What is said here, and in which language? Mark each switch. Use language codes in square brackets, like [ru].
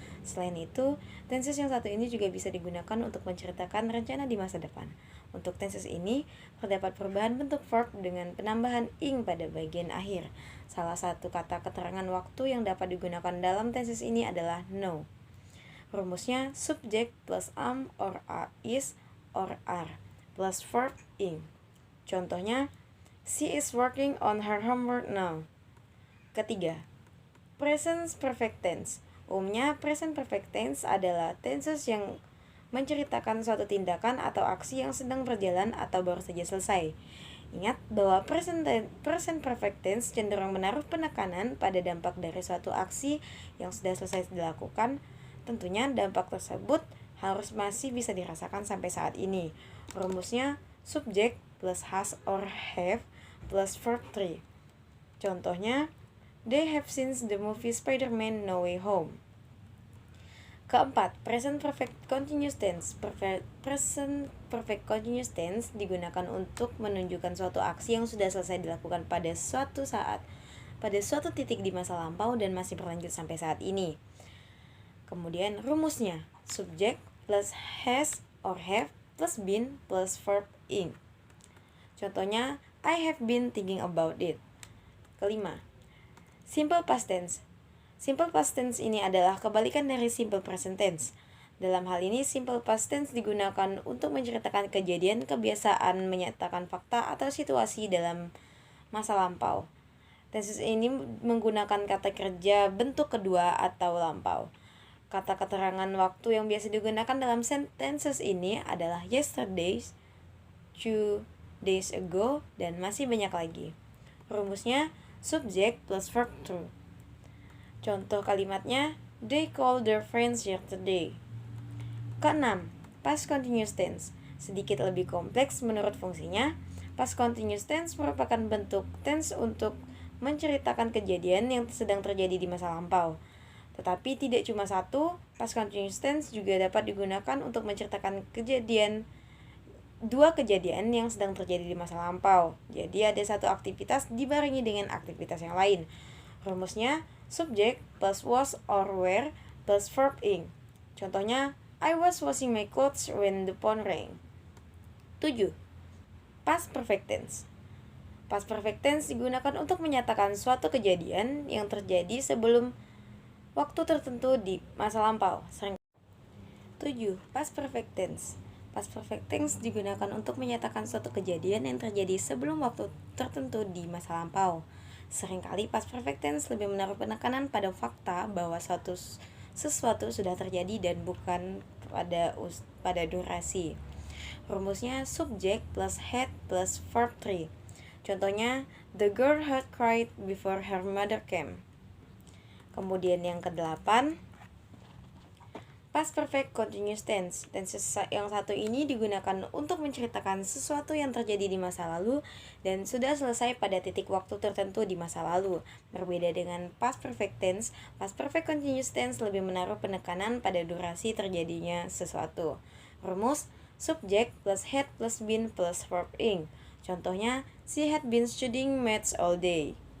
[id] Selain itu, tenses yang satu ini juga bisa digunakan untuk menceritakan rencana di masa depan. Untuk tenses ini, terdapat perubahan bentuk verb dengan penambahan ing pada bagian akhir. Salah satu kata keterangan waktu yang dapat digunakan dalam tenses ini adalah know. [en] Rumusnya subject plus am or is or are plus verb ing. Contohnya, she is working on her homework now. [id] Ketiga, present perfect tense. Umumnya, present perfect tense adalah tenses yang menceritakan suatu tindakan atau aksi yang sedang berjalan atau baru saja selesai. Ingat bahwa present perfect tense cenderung menaruh penekanan pada dampak dari suatu aksi yang sudah selesai dilakukan. Tentunya dampak tersebut harus masih bisa dirasakan sampai saat ini. [en] Rumusnya subject plus has or have plus verb 3. Contohnya, they have seen the movie Spider-Man No Way Home. [id] Keempat, present perfect continuous tense. Present perfect continuous tense digunakan untuk menunjukkan suatu aksi yang sudah selesai dilakukan pada suatu saat, pada suatu titik di masa lampau dan masih berlanjut sampai saat ini. [en] Kemudian rumusnya subject plus has or have plus been plus verb ing. Contohnya, I have been thinking about it. [id] Kelima, simple past tense. Simple past tense ini adalah kebalikan dari simple present tense. Dalam hal ini, simple past tense digunakan untuk menceritakan kejadian, kebiasaan, menyatakan fakta, atau situasi dalam masa lampau. Tenses ini menggunakan kata kerja bentuk kedua atau lampau. Kata keterangan waktu yang biasa digunakan dalam sentences ini adalah yesterday, 2 days ago, dan masih banyak lagi. [en] Rumusnya subject plus verb 2. Contoh kalimatnya, they called their friends yesterday. [id] Keenam, past continuous tense. Sedikit lebih kompleks menurut fungsinya. Past continuous tense merupakan bentuk tense untuk menceritakan kejadian yang sedang terjadi di masa lampau. Tetapi tidak cuma satu, past continuous tense juga dapat digunakan untuk menceritakan dua kejadian yang sedang terjadi di masa lampau. Jadi ada satu aktivitas dibarengi dengan aktivitas yang lain. [en] Rumusnya subject plus was or were plus verb ing. Contohnya, I was washing my clothes when the phone rang. [id] 7. Past perfect tense. Past perfect tense digunakan untuk menyatakan suatu kejadian yang terjadi sebelum waktu tertentu di masa lampau. 7. Past perfect tense. Past perfect tense digunakan untuk menyatakan suatu kejadian yang terjadi sebelum waktu tertentu di masa lampau. Seringkali past perfect tense lebih menaruh penekanan pada fakta bahwa sesuatu sudah terjadi dan bukan pada durasi. [en] Rumusnya subject plus had plus verb 3. Contohnya, the girl had cried before her mother came. [id] Kemudian yang ke-8, Past Perfect Continuous Tense. Tense yang satu ini digunakan untuk menceritakan sesuatu yang terjadi di masa lalu dan sudah selesai pada titik waktu tertentu di masa lalu. Berbeda dengan Past Perfect Tense, Past Perfect Continuous Tense lebih menaruh penekanan pada durasi terjadinya sesuatu. [en] Rumus: subject plus had plus been plus verb ing. Contohnya, she had been studying maths all day.